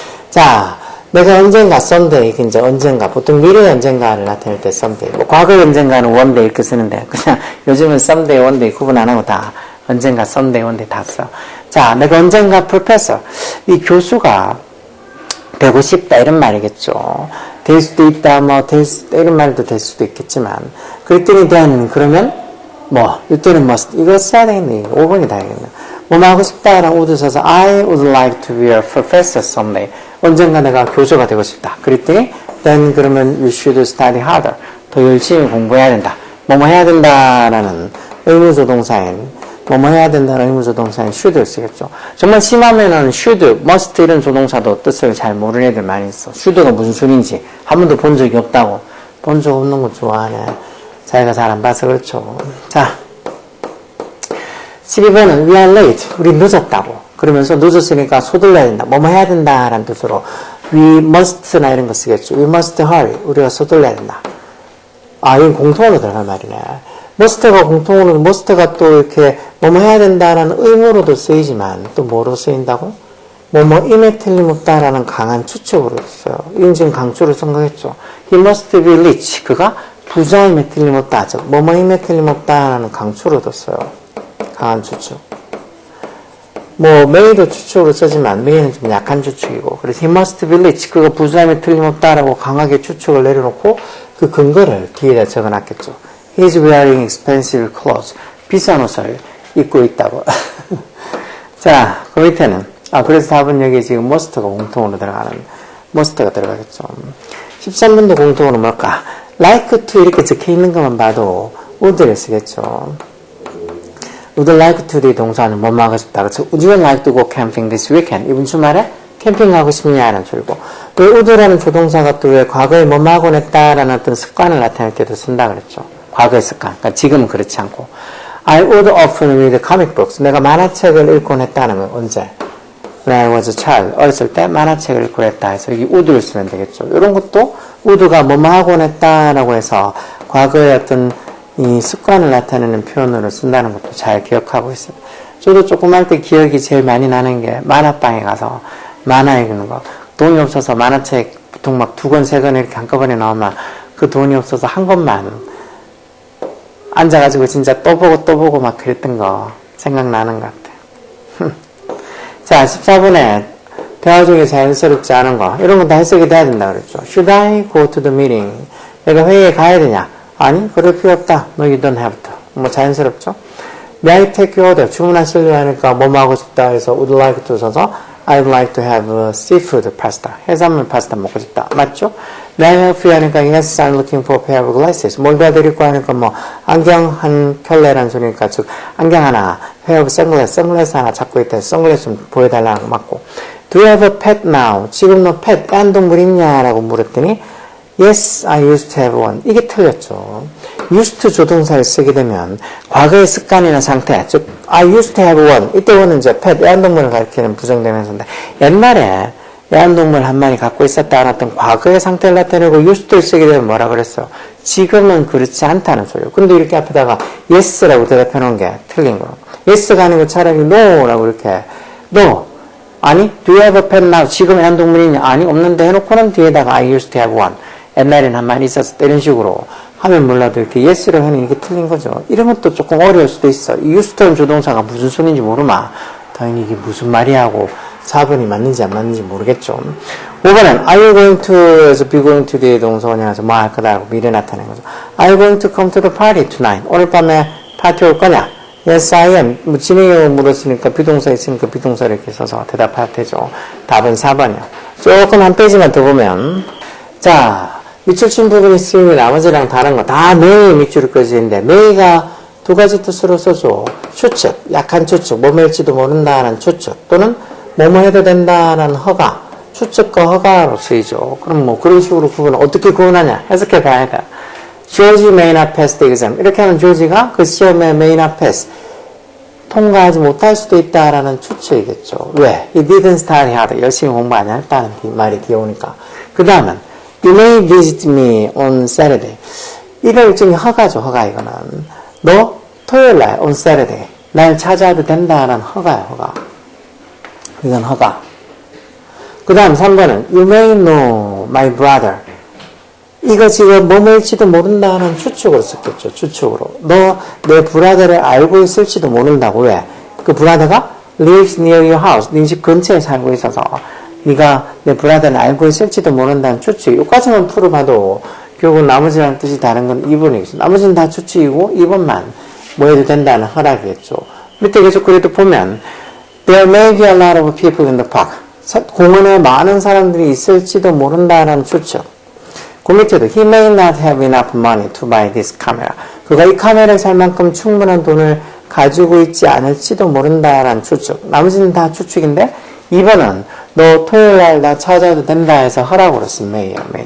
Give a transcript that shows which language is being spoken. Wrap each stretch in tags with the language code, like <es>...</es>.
<ko>자, 내가 언젠가</ko> <en>someday,</en> <ko>이제 언젠가, 보통 미래의 언젠가를 나타낼 때 someday, 뭐 과거의 언젠가는</ko> <en>one day</en> <ko>이렇게 쓰는데 그냥 요즘은 someday, one day 구분 안 하고 다 언젠가 someday, one day 다 써. 자, 내가 언젠가 professor, 이 교수가 되고 싶다 이런 말이겠죠. 될 수도 있다, 뭐 될 수도 이런 말도 될 수도 있겠지만 그랬더니 then 그러면 뭐 이때는 must 이거 써야 되겠네. 5번이 다 되겠네. 뭐 하고 싶다랑</ko> <en>would 써서 I would like to be a professor someday.</en> <ko>언젠가 내가 교수가 되고 싶다. 그랬더니</ko> <en>then</en> <ko>그러면</ko> <en>you should study harder.</en> <ko>더 열심히 공부해야 된다. 뭐뭐 해야 된다라는 의무조동사인 뭐뭐 해야 된다는 의무조동사인 should를 쓰겠죠. 정말 심하면은 should, must 이런 조동사도 뜻을 잘 모르는 애들 많이 있어. should가 무슨 소리인지 한 번도 본 적이 없다고. 본 적 없는 거 좋아하네. 자기가 잘 안 봐서 그렇죠. 자, 12번은</ko> <en>we are late.</en> <ko>우리 늦었다고. 그러면서 늦었으니까 서둘러야 된다. 뭐뭐 해야 된다라는 뜻으로 we must나 이런 거 쓰겠죠.</ko> <en>we must hurry.</en> <ko>우리가 서둘러야 된다. 아, 이건 공통으로 들어갈 말이네. must가 공통으로, must가 또 이렇게 뭐뭐 해야 된다라는 의무로도 쓰이지만 또 뭐로 쓰인다고? 뭐뭐임에 틀림없다라는 강한 추측으로 써요. 이건 지금 강조를 쓴 거겠죠.</ko> <en>He must be rich.</en> <ko>그가 부자임에 틀림없다. 즉 뭐뭐임에 틀림없다라는 강조로도 써요. 강한 추측. 뭐 may도 추측으로 쓰지만 may는 좀 약한 추측이고 그래서 he must be rich. 그가 부자임에 틀림없다라고 강하게 추측을 내려놓고 그 근거를 뒤에다 적어놨겠죠.</ko> <en>He's wearing expensive clothes.</en> <ko>비싼 옷을 입고 있다고. 자, 그 밑에는 그래서 답은 여기 지금 must가 공통으로 들어가는 must가 들어가겠죠. 13번도 공통으로 뭘까? like to 이렇게 적혀 있는 것만 봐도 would를 쓰겠죠.</ko> <en>would like to</en> <ko>의 동사는 뭐뭐 하고 싶다.</ko> <en>그래서 would you like to go camping this weekend?</en> <ko>이번 주말에 캠핑 가고 싶냐는 줄고. 왜 would라는 조동사가 또 왜 과거에 뭐뭐 하곤 했다라는 어떤 습관을 나타낼 때도 쓴다 그랬죠. 과거의 습관. 그러니까 지금은 그렇지 않고.</ko> <en>I would often read comic books.</en> <ko>내가 만화책을 읽곤 했다는 건 언제?</ko> <en>When I was a child.</en> <ko>어렸을 때 만화책을 읽곤 했다 해서 여기 would를 쓰면 되겠죠. 이런 것도 would가 뭐뭐 하곤 했다라고 해서 과거의 어떤 이 습관을 나타내는 표현으로 쓴다는 것도 잘 기억하고 있습니다. 저도 조금 할 때 기억이 제일 많이 나는 게 만화방에 가서 만화 읽는 거. 돈이 없어서 만화책 보통 막 2권, 3권 이렇게 한꺼번에 나오면 그 돈이 없어서 한 권만 앉아가지고 진짜 또 보고 막 그랬던 거 생각나는 것 같아요. 자, 14번에 대화 중에 자연스럽지 않은 거. 이런 건 다 해석이 돼야 된다 그랬죠.</ko> <en>Should I go to the meeting?</en> <ko>내가 회의에 가야 되냐? 아니, 그럴 필요 없다.</ko> <en>No, you don't have to.</en> <ko>뭐 자연스럽죠?</ko> <en>May I take your order?</en> <ko>주문하시려 하니까 뭐뭐 하고 싶다 해서</ko> <en>would like to 써서 I'd like to have seafood pasta.</en> <ko>해산물 파스타 먹고 싶다. 맞죠?</ko> <en>May I help you</en> <ko>하니까</ko> <en>yes, I'm looking for a pair of glasses.</en> <ko>뭘 도와드릴까 하니까 뭐 안경 한 켤레라는 소리니까 즉 안경 하나, pair of sunglasses, 선글라스 하나 잡고 있다. 선글라스 좀 보여달라고 맞고.</ko> <en>Do you have a pet now?</en> <ko>지금 너 pet, 애완동물 있냐? 라고 물었더니</ko> <en>Yes, I used to have one.</en> <ko>이게 틀렸죠. used to 조동사를 쓰게 되면 과거의 습관이나 상태, 즉</ko> <en>I used to have one.</en> <ko>이때 one은 이제 pet, 애완동물을 가리키는 부정대명사인데 옛날에 애완동물 한 마리 갖고 있었다 안 했던 과거의 상태를 나타내고 used to를 쓰게 되면 뭐라 그랬어요? 지금은 그렇지 않다는 소리예요. 근데 이렇게 앞에다가 yes라고 대답해 놓은 게 틀린 거예요. yes가 아니고 차라리 no라고 이렇게 no.</ko> <en>아니, do you have a pet now?</en> <ko>지금 애완동물이 있냐? 아니, 없는데 해놓고는 뒤에다가 I used to have one. 옛날에는 한 마리 있었을 때 이런 식으로 하면 몰라도 이렇게 yes로 하는 이게 틀린 거죠. 이런 것도 조금 어려울 수도 있어. 이 used to는 조동사가 무슨 소리인지 모르마. 당연히 이게 무슨 말이야 하고 4번이 맞는지 안 맞는지 모르겠죠. 5번은 are you going to에서 be going to 뒤에 동사원이라서 뭐 할 거다 하고 미래 나타낸 거죠.</ko> <en>Are you going to come to the party tonight?</en> <ko>오늘 밤에 파티 올 거냐?</ko> <en>Yes, I am.</en> <ko>뭐 진행형을 물었으니까 비동사 있으니까 비동사를 이렇게 써서 대답할 테죠. 답은 4번이요. 조금 한 페이지만 더 보면 자, 밑줄 친 부분이 쓰이면 나머지랑 다른 거 다 may 밑줄을 꺼지는데 may가 두 가지 뜻으로 써줘. 추측, 약한 추측, 뭐일지도 모른다는 추측 또는 뭐뭐 해도 된다는 허가, 추측과 허가로 쓰이죠. 그럼 뭐 그런 식으로 구분을 어떻게 구분하냐 해석해 봐야 돼.</ko> <en>George may not pass the exam.</en> <ko>이렇게 하면 조지가 그 시험에 may not pass, 통과하지 못할 수도 있다라는 추측이겠죠. 왜?</ko> <en>He didn't study hard.</en> <ko>열심히 공부 안 했다는 말이 뒤오니까. 그 다음은</ko> <en>You may visit me on Saturday.</en> <ko>이런 일종의 허가죠. 허가 이거는. 너 토요일날 on Saturday 날 찾아와도 된다라는 허가야. 허가. 이건 허가. 그 다음 3번은</ko> <en>You may know my brother.</en> <ko>이거 지금 뭐일지도 모른다는 추측으로 썼겠죠. 추측으로. 너 내 브라더를 알고 있을지도 모른다고. 왜? 그 브라더가</ko> <en>lives near your house.</en> <ko>네 집 근처에 살고 있어서 네가 내 브라더를 알고 있을지도 모른다는 추측. 여기까지만 풀어봐도 결국은 나머지랑 뜻이 다른 건 2번이겠죠. 나머지는 다 추측이고 2번만 뭐 해도 된다는 허락이겠죠. 밑에 계속 그래도 보면</ko> <en>There may be a lot of people in the park.</en> <ko>공원에 많은 사람들이 있을지도 모른다는 추측. 그 밑에도</ko> <en>He may not have enough money to buy this camera.</en> <ko>그가 이 카메라를 살 만큼 충분한 돈을 가지고 있지 않을지도 모른다라는 추측. 나머지는 다 추측인데 2번은 너 토요일날 나 찾아도 된다 해서 허락으로 쓴 may야.</ko>